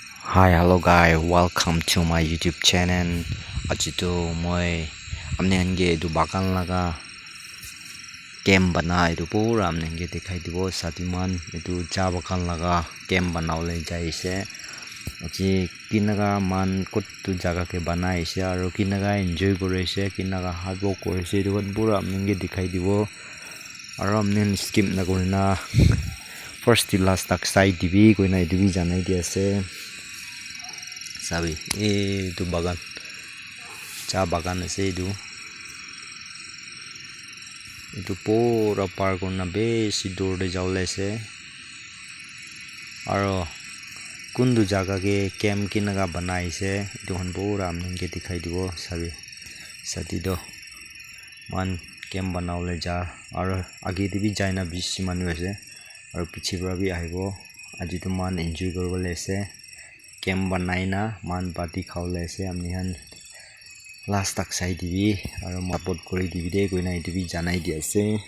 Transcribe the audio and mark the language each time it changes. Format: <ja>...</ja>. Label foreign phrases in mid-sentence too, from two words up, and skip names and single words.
<en>Hi, hello guys, welcome to my YouTube channel.</en> <nag>Ajito moi amne ange edu bagan laga camp bana edu pura amne ange dikhai dibo satiman edu cha bagan laga camp banaule jaise aji kinaga man kot tu jaga ke banaise aro kinaga enjoy korise kinaga</nag> <en>hard work</en> <nag>korise edu pura amne ange dikhai dibo aro amne skip na korina</nag> <en>first till last</en> <nag>tak sai dibi koina edu bi janai di ase sabi itu bagan cha bagan ase itu pura par korna besi dur de jawle ase aro kundu jaga ke camp kinaga banaise itu han pura amne ke dikhai dibo sabi sati do man camp banaule ja aro age de bi jaina bisi manu ase aro piche pra bi ahibo aji to man enjoy koribole ase camp banaina man party khawle ase amni han last tak sai dibi aro mapot kori dibi de koina edu bi janai di ase</nag>